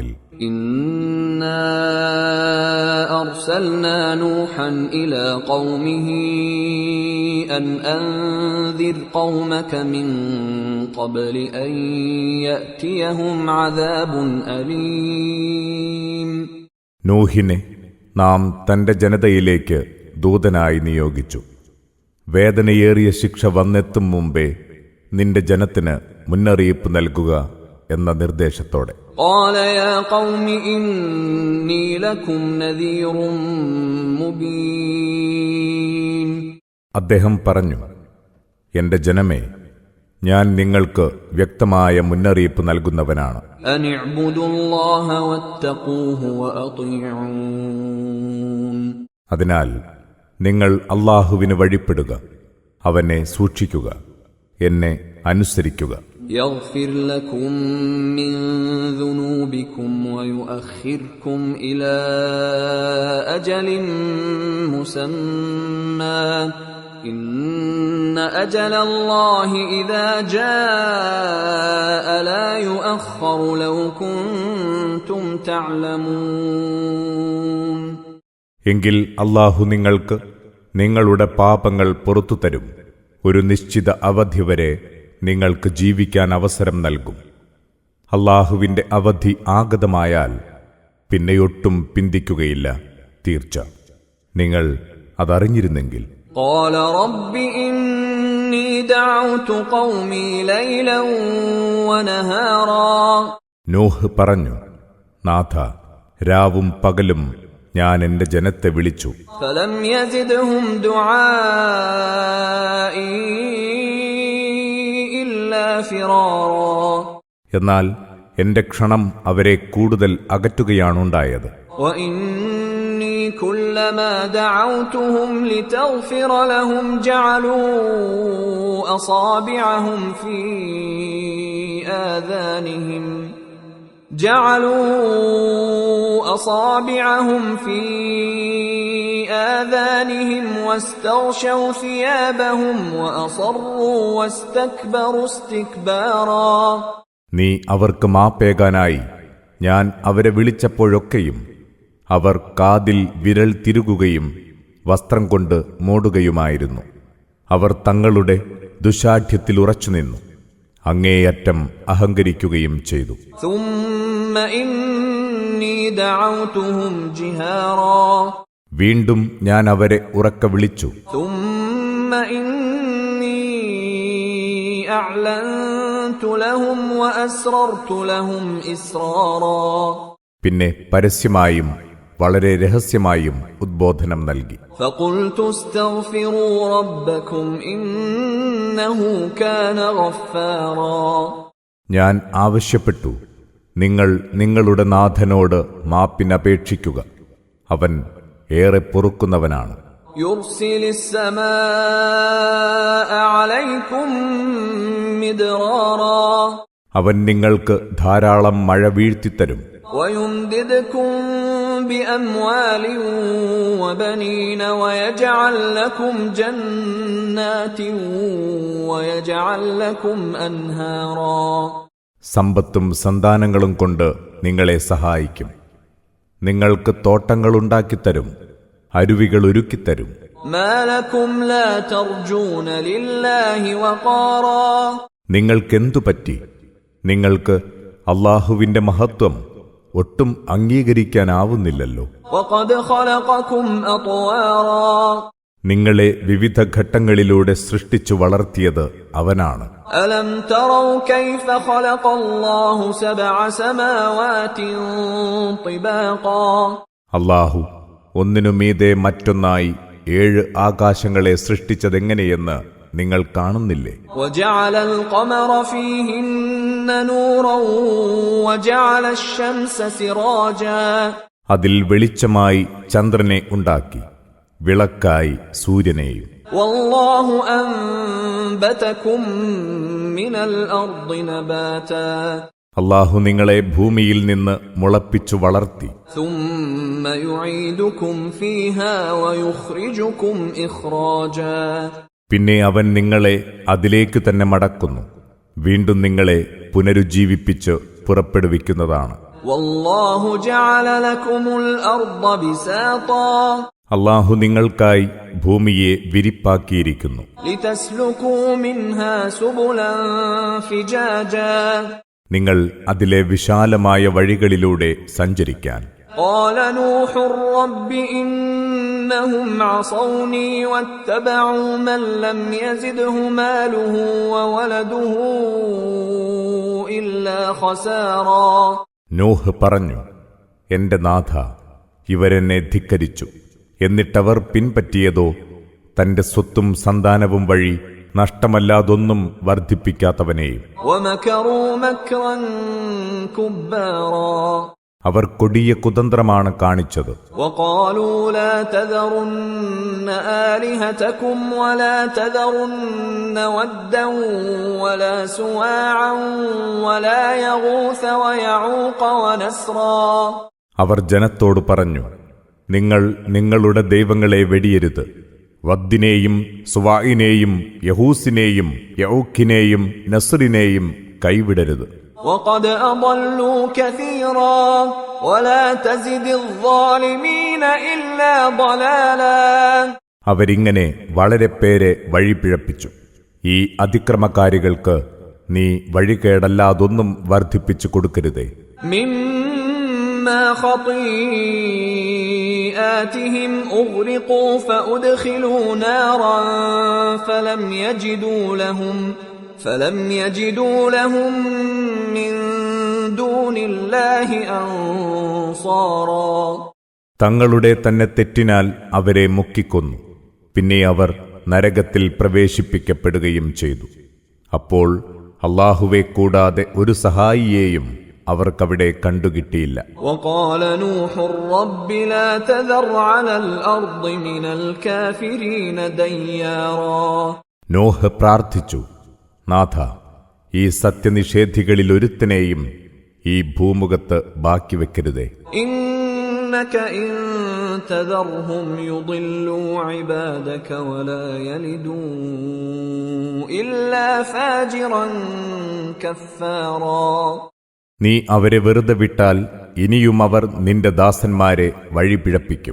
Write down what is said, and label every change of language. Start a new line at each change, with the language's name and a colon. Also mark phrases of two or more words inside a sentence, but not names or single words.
Arabic: إنا أرسلنا نوحا إلى قومه أن أنذر قومك من قبل أن يأتيهم عذاب أليم.
Malayalam: നൂഹിനെ നാം തന്റെ ജനതയിലേക്ക് ദൂതനായി നിയോഗിച്ചു. വേദനയേറിയ ശിക്ഷ വന്നെത്തും മുമ്പേ നിന്റെ ജനത്തിന് മുന്നറിയിപ്പ് നൽകുക എന്ന നിർദ്ദേശത്തോടെ.
Arabic: قال يا قوم إني لكم نذير مبين.
Malayalam: അദ്ദേഹം പറഞ്ഞു, എന്റെ ജനമേ, ഞാൻ നിങ്ങൾക്ക് വ്യക്തമായ മുന്നറിയിപ്പ് നൽകുന്നവനാണ്.
Arabic: أن اعبدوا الله واتقوه وأطيعون.
Malayalam: അതിനാൽ നിങ്ങൾ അല്ലാഹുവിന് വഴിപ്പെടുക, അവനെ സൂക്ഷിക്കുക, എന്നെ അനുസരിക്കുക.
Arabic: يغفر لكم من ذنوبكم ويؤخركم إلى أجل مسمى إن أجل الله إذا جاء لا يؤخر لو كنتم تعلمون.
Malayalam: എങ്കിൽ അല്ലാഹു നിങ്ങൾക്ക് നിങ്ങളുടെ പാപങ്ങൾ പുറത്തു തരും. ഒരു നിശ്ചിത അവധി വരെ നിങ്ങൾക്ക് ജീവിക്കാൻ അവസരം നൽകും. അല്ലാഹുവിന്റെ അവധി ആഗതമായാൽ പിന്നെയൊട്ടും പിന്തിക്കുകയില്ല. തീർച്ച നിങ്ങൾ അതറിഞ്ഞിരുന്നെങ്കിൽ.
Arabic: قال رب إني دعوت قومي ليلا ونهارا.
Malayalam: നൂഹ് പറഞ്ഞു, നാഥ, രാവും പകലും ഞാൻ എന്റെ ജനത്തെ വിളിച്ചു.
Arabic: فلم يزدهم دعائي إلا فرارا.
Malayalam: എന്നാൽ എന്റെ ക്ഷണം അവരെ കൂടുതൽ അകറ്റുകയാണുണ്ടായത്.
Arabic: وإني كلما دعوتهم لتغفر لهم جعلوا أصابعهم في آذانهم واستغشوا ثيابهم وأصروا واستكبروا استكبارا.
Malayalam: നീ അവർക്ക് മാപ്പേകാനായി ഞാൻ അവരെ വിളിച്ചപ്പോഴൊക്കെയും അവർ കാതിൽ വിരൽ തിരുകുകയും വസ്ത്രം കൊണ്ട് മൂടുകയുമായിരുന്നു. അവർ തങ്ങളുടെ ദുശാഠ്യത്തിൽ ഉറച്ചുനിന്നു, അങ്ങേയറ്റം അഹങ്കരിക്കുകയും ചെയ്തു.
Arabic: ثم إني دعوتهم جهارا.
Malayalam: വീണ്ടും ഞാൻ അവരെ ഉറക്കെ വിളിച്ചു.
Arabic: ثم إني أعلنت لهم وأسررت لهم إسرارا.
Malayalam: പിന്നെ പരസ്യമായും വളരെ രഹസ്യമായും ഉദ്ബോധനം നൽകി.
Arabic: فقلت استغفروا ربكم إنه كان غفارا.
Malayalam: ഞാൻ ആവശ്യപ്പെട്ടു, നിങ്ങൾ നിങ്ങളുടെ നാഥനോട് മാപ്പിനപേക്ഷിക്കുക, അവൻ ഏറെ പൊറുക്കുന്നവനാണ്.
Arabic: يرسل السماء عليكم مدرارا.
Malayalam: അവൻ നിങ്ങൾക്ക് ധാരാളം മഴ വീഴ്ത്തിത്തരും.
Arabic: ويمددكم بأموال وبنين ويجعل لكم جنات ويجعل لكم أنهارا.
Malayalam: സമ്പത്തും സന്താനങ്ങളും കൊണ്ട് നിങ്ങളെ സഹായിക്കും. നിങ്ങൾക്ക് തോട്ടങ്ങളുണ്ടാക്കിത്തരും, അരുവികൾ ഒരുക്കിത്തരും.
Arabic: ما لكم لا ترجون لله وقارا.
Malayalam: നിങ്ങൾക്കെന്തു പറ്റി? നിങ്ങൾക്ക് അല്ലാഹുവിന്റെ മഹത്വം ഒട്ടും അംഗീകരിക്കാനാവുന്നില്ലല്ലോ.
Arabic: وقد خلقكم أطوارا.
Malayalam: നിങ്ങളെ വിവിധ ഘട്ടങ്ങളിലൂടെ സൃഷ്ടിച്ചു വളർത്തിയത് അവനാണ്.
Arabic: ألم تروا كيف خلق الله 7 سماوات طباقا.
Malayalam: അല്ലാഹു ഒന്നിനുമീതെ മറ്റൊന്നായി 7 ആകാശങ്ങളെ സൃഷ്ടിച്ചതെങ്ങനെയെന്ന് നിങ്ങൾ കാണുന്നില്ലേ?
Arabic: وجعل القمر فيهن نورا وجعل الشمس سراجا.
Malayalam: അതിൽ വെളിച്ചമായി ചന്ദ്രനെ ഉണ്ടാക്കി, വിളക്കായി സൂര്യനെയും.
Arabic: والله أنبتكم من الأرض نباتا.
Malayalam: അല്ലാഹു നിങ്ങളെ ഭൂമിയിൽ നിന്ന് മുളപ്പിച്ചു വളർത്തി.
Arabic: ثم يعيدكم فيها ويخرجكم إخراجا.
Malayalam: പിന്നെ അവൻ നിങ്ങളെ അതിലേക്ക് തന്നെ മടക്കുന്നു, വീണ്ടും നിങ്ങളെ പുനരുജ്ജീവിപ്പിച്ച് പുറപ്പെടുവിക്കുന്നതാണ്.
Arabic: والله جعل لكم الأرض بساطا.
Malayalam: അല്ലാഹു നിങ്ങൾക്കായി ഭൂമിയെ വിരിപ്പാക്കിയിരിക്കുന്നു.
Arabic: لتسلكوا منها سبلا فجاجا.
Malayalam: നിങ്ങൾ അതിലെ വിശാലമായ വഴികളിലൂടെ സഞ്ചരിക്കാൻ.
Arabic: قال نوح رب إنهم عصوني واتبعوا من لم يزده ماله وولده إلا خسارا.
Malayalam: നോഹ് പറഞ്ഞു, എന്റെ നാഥ, ഇവരെന്നെ ധിക്കരിച്ചു, എന്നിട്ടവർ പിൻപറ്റിയതോ തന്റെ സ്വത്തും സന്താനവും വഴി നഷ്ടമല്ലാതൊന്നും വർദ്ധിപ്പിക്കാത്തവനെയും.
Arabic: ومكروا مكرا كبارا.
Malayalam: അവർ കൊടിയ കുതന്ത്രമാണ് കാണിച്ചത്.
Arabic: وقالوا لا تذرن آلهتكم ولا تذرن ودا ولا سواعا ولا يغوث ويعوق ونسرا.
Malayalam: അവർ ജനത്തോട് പറഞ്ഞു, നിങ്ങൾ നിങ്ങളുടെ ദൈവങ്ങളെ വെടിയരുത്, വദ്ദിനെയും സുവാഇനെയും യഹൂസിനെയും യഊഖിനെയും നസ്രിനെയും കൈവിടരുത്.
Arabic: وقد أضلوا كثيرا ولا تزد الظالمين إلا ضلالا.
Malayalam: അവരിങ്ങനെ വളരെ പേരെ വഴിപിഴപ്പിച്ചു. ഈ അതിക്രമകാരികൾക്ക് നീ വഴികേടല്ലാതൊന്നും വർദ്ധിപ്പിച്ചു കൊടുക്കരുതേ.
Arabic: مما خطيئاتهم أغرقوا فأدخلوا نارا فلم يجدوا لهم من دون الله أنصارا.
Malayalam: തങ്ങളുടെ തന്നെ തെറ്റിനാൽ അവരെ മുക്കിക്കൊന്നു. പിന്നെ അവർ നരകത്തിൽ പ്രവേശിപ്പിക്കപ്പെടുകയും ചെയ്തു. അപ്പോൾ അല്ലാഹുവെ കൂടാതെ ഒരു സഹായിയെയും അവർക്കവിടെ കണ്ടുകിട്ടിയില്ല.
Arabic: وقال نوح رب لا تذر على الأرض من الكافرين ديارا.
Malayalam: നോഹ് പ്രാർത്ഥിച്ചു, നാഥ, ഈ സത്യനിഷേധികളിൽ ഒരുത്തനെയും ഈ ഭൂമുഖത്ത് ബാക്കി വെക്കരുതേ.
Arabic: إنك إن تذرهم يضلوا عبادك ولا يلدوا إلا فاجرا كفارا.
Malayalam: നീ അവരെ വെറുതെ വിട്ടാൽ ഇനിയും അവർ നിന്റെ ദാസന്മാരെ വഴിപിഴപ്പിക്കും.